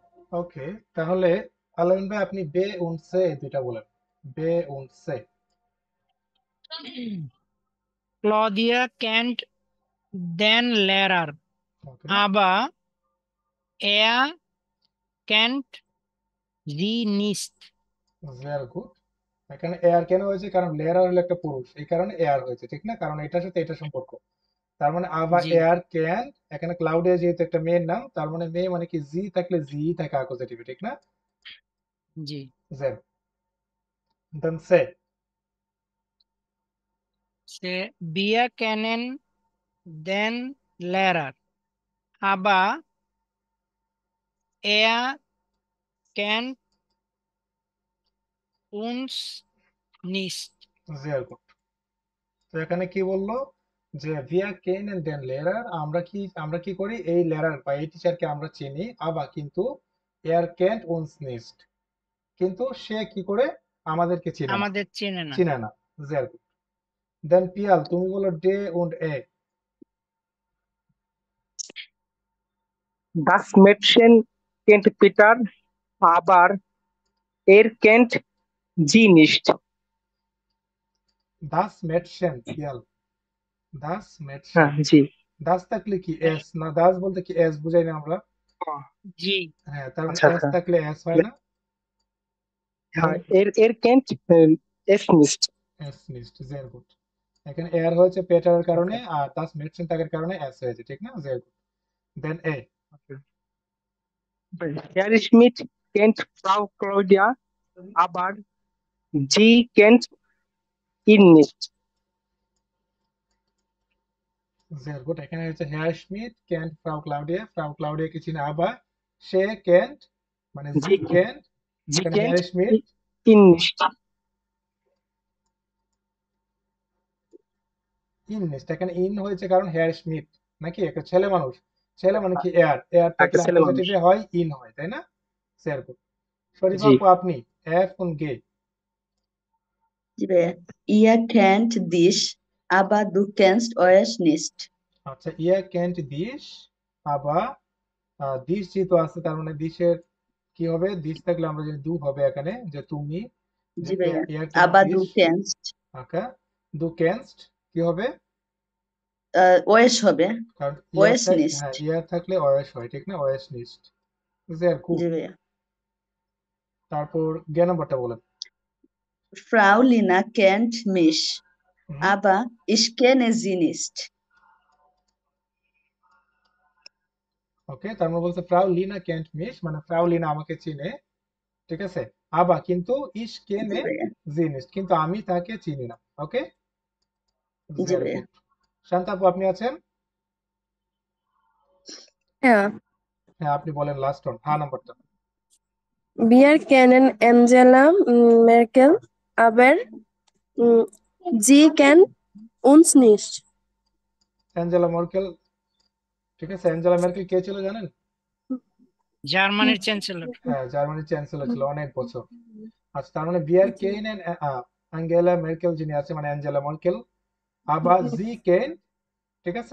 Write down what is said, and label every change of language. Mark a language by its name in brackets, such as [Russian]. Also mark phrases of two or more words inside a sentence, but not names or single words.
[Bangla] ওকে, তাহলে আলামিন ভাই আপনি বে উন্ড সে এই দুইটা বলেন। বে উন্ড সে। [German] Claudia kennt den Lehrer, [Bangla] ওকে, [German] aber er kennt sie nicht. [English] very good. [Bangla] এখানে এয়ার কেন হয়েছে? কারণ লেয়ার হলো একটা পুরুষ, এই কারণে এয়ার হয়েছে, ঠিক না? কারণ এটার সাথে এটা সম্পর্ক। তার মানে আবা জি এয়ার ক্যান, এখানে ক্লাউডিয়া যেহেতু একটা মেয়ের নাম, তার মানে মেয়ে মানে কি জি থাকলে জি থাকে অ্যাকুজেটিভে, ঠিক না? জি জেন, দেন সে। [German] Wir kennen den Lehrer, aber er kennt uns nicht. [English] very good. [Bangla] তো এখানে কি বললো যে [German] wir kennen und den Lehrer, [Bangla] আমরা কি করি, এই লেয়ার বা এই টিচারকে আমরা চিনি, আবা কিন্তু [German] er kennt uns nicht, [Bangla] কিন্তু সে কি করে আমাদেরকে চিনে না, আমাদের চেনে না। চিনে না। [English] very good. [Bangla] দেন পিয়াল তুমি বলো ডে উন্ড এ। [German] Das Mädchen kennt Peter, aber er kennt sie nicht. das Mädchen [Bangla] পিয়াল, [German] das Mädchen. [Bangla] হ্যাঁ, জি। দাস থাকলে কি এস না, দাস বলতে কি এস বুঝাই না আমরা? জি হ্যাঁ, তার মানে আচ্ছা এস আচ্ছা। থাকলে এস হয় না? হ্যাঁ, [German] er kennt es nicht. es nicht, [English] very good. [Bangla] এখানে এয়ার হয়েছে পেটারের কারণে, আর দাস মেডসেন থাকার কারণে এস হয়েছে, ঠিক না? [English] very good. [Bangla] দেন এ। [German] Herr Schmidt kennt Frau Claudia, aber sie kennt ihn nicht. [English] very good. [Bangla] এখানে হচ্ছে [German] Herr Schmidt kennt Frau Claudia [Bangla] কে চিনে, আবার সে ক্যান্ট মানে জি [German] Sie, [Bangla] ক্যান্ট, [German] sie [Bangla] এখানে [German] kennt [Bangla] হেয়ার স্মিথ [German] ihn nicht. ihn nicht, [Bangla] এখানে ইন হয়েছে কারণ হেয়ার স্মিথ নাকি একটা ছেলে মানুষ, ছেলে মানে কি এয়ার, এয়ার একটা থাকলে ছেলে মানুষ। অ্যাকুজেটিভে হয় ইন হয়, তাই না? [English] very good. [Bangla] শরীফ জি। আপু আপনি এফ উন গে। [German] Ihr kennt dich, aber du kennst euch nicht. [Bangla] আচ্ছা, [German] ihr kennt dich, [Bangla] আবার দিস যেহেতু আছে তার মানে দিসের কি হবে? দিস থাকলে আমরা জানি দু হবে এখানে, যে তুমি, যে এয়ার ক্যান্ট [German] Aber [Bangla] দিস। [German] du kennst [Bangla] ওকে, [German] du kennst [Bangla] কি হবে? euch হবে, কারণ ইয়ার [German] euch [Bangla] থাকলে, [German] nicht. [Bangla] হ্যাঁ ইয়ার থাকলে অয়েস হয়, ঠিক না? [German] euch nicht. [English] very good. [Bangla] জি ভাইয়া। তারপর জ্ঞান নাম্বারটা বলেন। [German] Frau Lina kennt mich, [Bangla] হুম, [German] aber ich kenne sie nicht. [Bangla] ওকে, তার মানে বলছে [German] Frau Lina kennt mich, [Bangla] মানে ফ্রাউ লিনা আমাকে চিনে, ঠিক আছে? আবা কিন্তু ইস জি কেনে ভাইয়া। জিনিস, কিন্তু আমি তাকে চিনি না। ওকে, জি ভেরি ভাইয়া। গুড। শান্ত আপু আপনি আছেন? [German] Ja, [Bangla] হ্যাঁ, আপনি বলেন [English] last one, [Bangla] হ্যাঁ নাম্বারটা। [German] wir kennen Angela Merkel, aber mm, sie kennt uns nicht. [Bangla] অ্যাঞ্জেলা মার্কেল, ঠিক আছে। অ্যাঞ্জেলা মেরকেল কে ছিল জানেন? জার্মানির চ্যান্সেলর। হ্যাঁ, জার্মানির চ্যান্সেলর ছিল অনেক বছর। আচ্ছা, তার মানে [German] wir kennen und Angela Merkel [Bangla] যিনি আছে মানে অ্যাঞ্জেলা মার্কেল, [German] aber sie kennt, [Bangla] ঠিক আছে,